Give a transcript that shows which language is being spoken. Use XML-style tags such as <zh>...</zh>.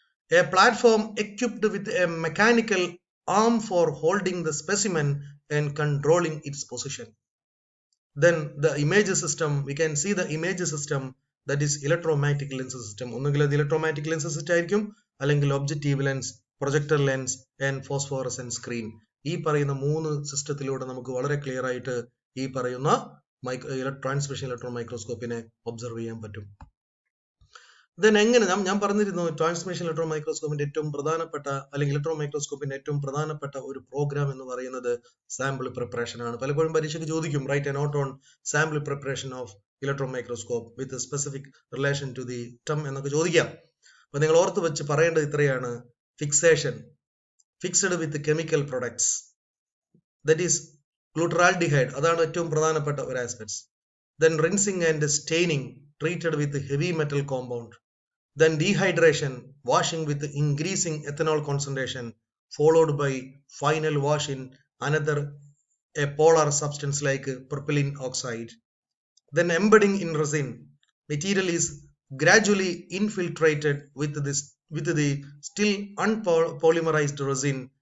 <en>A platform equipped with a mechanical arm for holding the specimen and controlling its position. Then the image system, we can see the image system, that is electromagnetic lens system.</en> <ml>ഒന്നുകിൽ അത്</ml> <en>electromagnetic lens system</en> <ml>ആയിരിക്കും, അല്ലെങ്കിൽ</ml> <en>objective lens, projector lens and phosphorescent screen.</en> <ml>ഈ പറയുന്ന മൂന്ന് സിസ്റ്റത്തിലൂടെ നമുക്ക് വളരെ clear ആയിട്ട് ഈ പറയുന്ന ട്രാൻസ്മിഷൻ ഇലക്ട്രോൺ മൈക്രോസ്കോപ്പിനെ ഒബ്സർവ് ചെയ്യാൻ പറ്റും. ദെൻ എങ്ങനെ ഞാൻ പറഞ്ഞിരുന്നു, ട്രാൻസ്മിഷൻ ഇലക്ട്രോൺ മൈക്രോസ്കോപ്പിന്റെ ഏറ്റവും പ്രധാനപ്പെട്ട, അല്ലെങ്കിൽ ഇലക്ട്രോൺ മൈക്രോസ്കോപ്പിന്റെ ഏറ്റവും പ്രധാനപ്പെട്ട ഒരു പ്രോഗ്രാം എന്ന് പറയുന്നത് സാമ്പിൾ പ്രിപ്പറേഷൻ ആണ്. പലപ്പോഴും പരീക്ഷയ്ക്ക് ചോദിക്കും,</ml> <en>write a note on sample preparation of electron microscope with specific relation to the TEM</en> <ml>എന്നൊക്കെ ചോദിക്കാം. അപ്പൊ നിങ്ങൾ ഓർത്ത് വെച്ച് പറയേണ്ടത് ഇത്രയാണ്:</ml> <en>fixation, fixed with chemical products, that is glutaraldehyde,</en> <ml>അതാണ് ഏറ്റവും പ്രധാനപ്പെട്ട ഒരു aspects.</ml> <en>Then rinsing and staining, treated with heavy metal compound. Then dehydration, washing with increasing ethanol concentration, followed by final wash in a polar substance like propylene oxide. Then embedding in resin, material is gradually infiltrated with the still unpolymerized resin.</en>